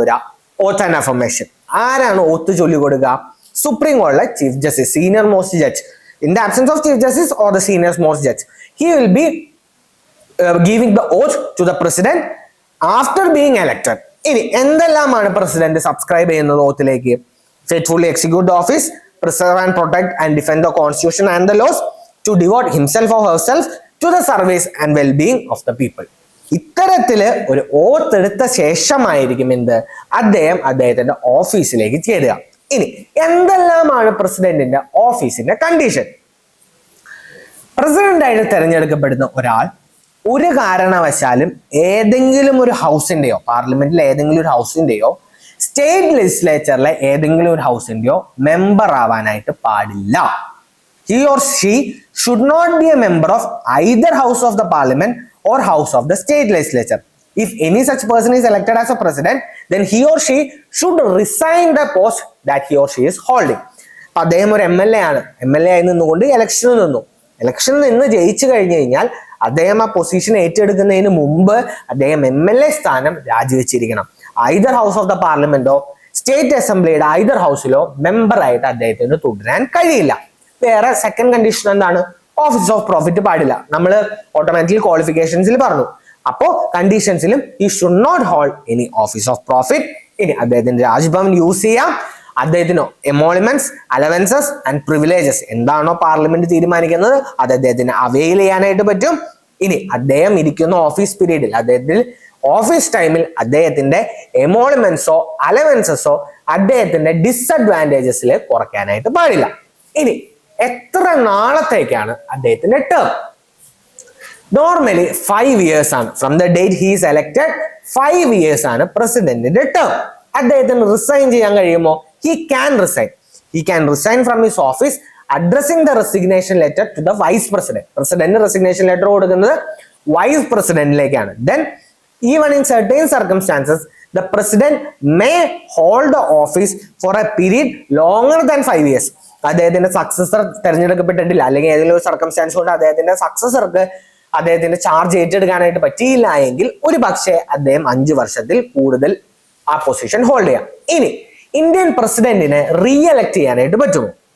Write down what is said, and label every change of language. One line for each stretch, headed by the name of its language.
Malayalam: ഒരു ഓത്ത് and affirmation. ആരാണ് ഓത്ത് ചൊല്ലി കൊടുക്കുക? സുപ്രീം കോടതിയിലെ
English: Chief justice, senior most judge. In the absence of chief justice or the senior most judge, he will be giving the oath to the president after being elected.
Malayalam: ഇനി എന്തെല്ലാമാണ് president subscribe ചെയ്യുന്നത് ഓത്തിലേക്ക്?
English: Faithfully execute the office, preserve and protect and defend the constitution and the laws, to devote himself or herself to the service and well-being of the people.
Malayalam: ഇത്തരത്തില് ഒരു ഓത്ത് എടുത്ത ശേഷമായിരിക്കും അദ്ദേഹത്തിന്റെ ഓഫീസിലേക്ക് ചേരുക. ഇനി എന്തെല്ലാമാണ് പ്രസിഡന്റിന്റെ ഓഫീസിന്റെ കണ്ടീഷൻ? പ്രസിഡന്റ് ആയിട്ട് തെരഞ്ഞെടുക്കപ്പെടുന്ന ഒരാൾ ഒരു കാരണവശാലും ഏതെങ്കിലും ഒരു ഹൗസിന്റെയോ പാർലമെന്റിലെ ഏതെങ്കിലും ഒരു ഹൗസിന്റെയോ സ്റ്റേറ്റ് ലെജിസ്ലേച്ചറിലെ ഏതെങ്കിലും ഒരു ഹൗസിന്റെയോ മെമ്പർ ആവാനായിട്ട് പാടില്ല.
English: He or she should not be a member of either house of the parliament or house of the state legislature. If any such person is elected as a president, then he or she should resign the post that he or she is holding.
Malayalam: അപ്പൊ അദ്ദേഹം ഒരു MLA ആണ്, MLA ആയി നിന്നുകൊണ്ട് ഇലക്ഷനിൽ നിന്നു. ഇലക്ഷനിൽ നിന്ന് ജയിച്ചു കഴിഞ്ഞു കഴിഞ്ഞാൽ അദ്ദേഹം ആ പൊസിഷൻ ഏറ്റെടുക്കുന്നതിന് മുമ്പ് അദ്ദേഹം MLA സ്ഥാനം രാജിവെച്ചിരിക്കണം.
English: either house of the
Malayalam: പാർലമെന്റോ state അസംബ്ലിയുടെ either ഹൗസിലോ member ആയിട്ട് അദ്ദേഹത്തിന് തുടരാൻ കഴിയില്ല. വേറെ സെക്കൻഡ് കണ്ടീഷൻ എന്താണ്? ഓഫീസ് ഓഫ് പ്രോഫിറ്റ് പാടില്ല. നമ്മൾ ഓട്ടോമാറ്റിക്കൽ ക്വാളിഫിക്കേഷൻസിൽ പറഞ്ഞു. അപ്പോ കണ്ടീഷൻസിലും
English: ഈ should not hold any office of profit.
Malayalam: ഇനി അദ്ദേഹത്തിന്റെ രാജ്ഭവൻ യൂസ് ചെയ്യാം. അദ്ദേഹത്തിന് എമോളിമെന്റ്സ്, അലവൻസസ് ആൻഡ് പ്രിവിലേജസ് എന്താണോ പാർലമെന്റ് തീരുമാനിക്കുന്നത് അത് അദ്ദേഹത്തിന് അവെയിൽ ചെയ്യാനായിട്ട് പറ്റും. ഇനി അദ്ദേഹം ഇരിക്കുന്ന ഓഫീസ് പീരീഡിൽ അദ്ദേഹത്തിൽ ഓഫീസ് ടൈമിൽ അദ്ദേഹത്തിന്റെ എമോളിമെന്റ്സോ അലവൻസസോ അദ്ദേഹത്തിന്റെ ഡിസഡ്വാൻറ്റേജസിൽ കുറയ്ക്കാനായിട്ട് പാടില്ല. ഇനി എത്ര നാളത്തേക്കാണ് അദ്ദേഹത്തിന്റെ ടേം? നോർമലി 5 years ആണ്.
English: from the date he is elected
Malayalam: 5 years ആണ് പ്രസിഡന്റിന്റെ ടേം. അദ്ദേഹത്തിന് റിസൈൻ ചെയ്യാൻ കഴിയുമോ?
English: He can resign. He can resign from his office addressing the resignation letter to the vice president.
Malayalam: President resignation letter കൊടുക്കുന്നത് vice presidentലേക്കാണ്.
English: Then even in certain circumstances the president may hold the office for a period longer than 5 years.
Malayalam: അദ്ദേഹത്തിന്റെ successor തെരഞ്ഞെടുക്കപ്പെട്ടിട്ടില്ല അല്ലെങ്കിൽ ഏതെങ്കിലും ഒരു circumstances കൊണ്ട് അദ്ദേഹത്തിന്റെ സക്സസർക്ക് അദ്ദേഹത്തിന്റെ charge ഏറ്റെടുക്കാനായിട്ട് പറ്റിയില്ല എങ്കിൽ ഒരു പക്ഷേ അദ്ദേഹം 5 വർഷത്തിൽ കൂടുതൽ ആ പൊസിഷൻ ഹോൾഡ് ചെയ്യാം. ഇനി ഇന്ത്യൻ പ്രസിഡന്റിനെ റീഎലക്ട് ചെയ്യാനായിട്ട് പറ്റുമോ?